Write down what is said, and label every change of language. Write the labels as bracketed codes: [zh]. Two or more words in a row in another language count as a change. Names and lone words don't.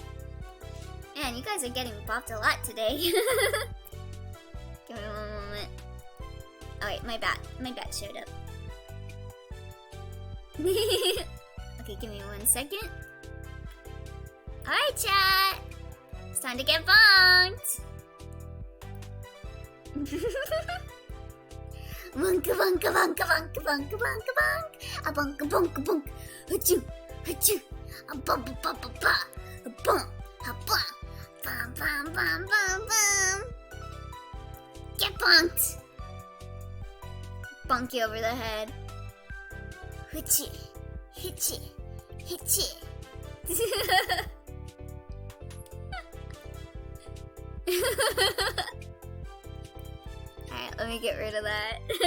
[en] Man, you guys are getting bopped a lot today. Give me one moment. Oh wait, my bat showed up. Okay, give me 1 second. Alright, chat! It's time to get bonked! Bunka bunka bunka bunka bunka bunka bonk. A bunka bunka bunk. Achoo, achoo. A bum bum bum bum bum. A bum, a bum. Bum bum bum bum bum. Get bunked. Bonk you over the head. Hitchy, hitchy, hitchy. Alright, let me get rid of that.